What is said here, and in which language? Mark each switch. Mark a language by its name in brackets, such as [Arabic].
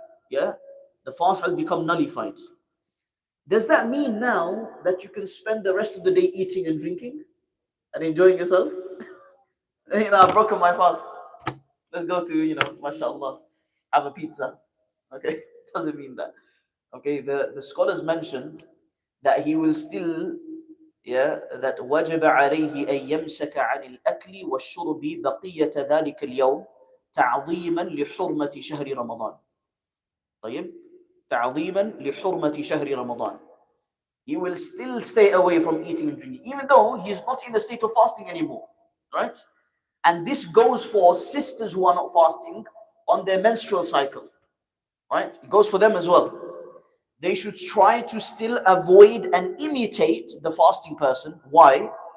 [English] Yeah, the fast has become nullified. Does that mean now that you can spend the rest of the day eating and drinking? and enjoying yourself. I've broken my fast. Let's go to, mashallah, have a pizza. Okay, doesn't mean that. Okay, the scholars mention that he will still, yeah, that [Arabic] وجب عليه أن يمسك عن الأكل والشرب بقية ذلك اليوم تعظيما لحرمة شهر رمضان. طيب تعظيما لحرمة شهر رمضان. [English] He will still stay away from eating and drinking, even though he is not in the state of fasting anymore, right? And this goes for sisters who are not fasting on their menstrual cycle, right? It goes for them as well. They should try to still avoid and imitate the fasting person. Why?